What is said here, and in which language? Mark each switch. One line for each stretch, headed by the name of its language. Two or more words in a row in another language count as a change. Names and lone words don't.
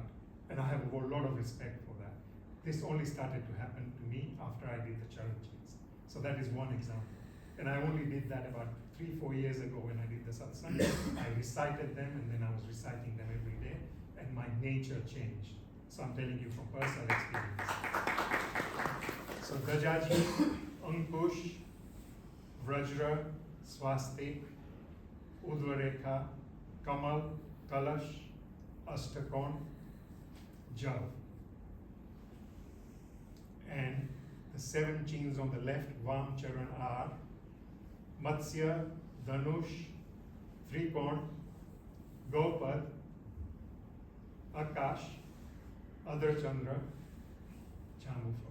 English: And I have a lot of respect for that. This only started to happen to me after I did the challenges. So that is one example. And I only did that about 3-4 years ago when I did the satsang. I recited them and then I was reciting them every day and my nature changed. So I'm telling you from personal experience. So Gajaji, Ankush, Vrajra, Swastik, Udvarekha, Kamal, Kalash, Ashtakon, Jav. And the 7 chins on the left, Vam, Charan, are Matsya, Dhanush, Trikon, Gopad, Akash, Adar Chandra, Chamufa.